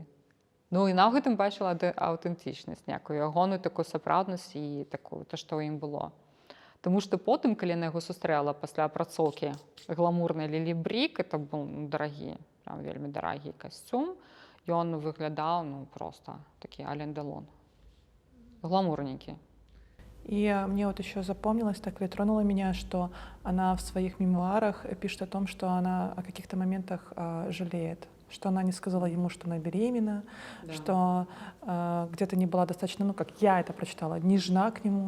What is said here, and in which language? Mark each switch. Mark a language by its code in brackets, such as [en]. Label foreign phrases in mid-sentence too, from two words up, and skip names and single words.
[be] Ну і на гэтым бачыла аўтэнтычнасць, некую ягоную такую сапраўднасць і такую, то, што ў ім было. Тому што потым, калі яна яго сустрэла пасля апрацоўкі гламурнай Лілі Брік, это быў дарагі, прям вельмі дарагі касцюм, ён выглядаў ну, просто такі Ален Делон. Гламурненькі. [ru] И мне вот еще запомнилось, так и тронуло меня, что она в своих мемуарах пишет о том, что она о каких-то моментах жалеет, что она не сказала ему, что она беременна, да. Что где-то не была достаточно, ну, как я это прочитала, нежна к нему.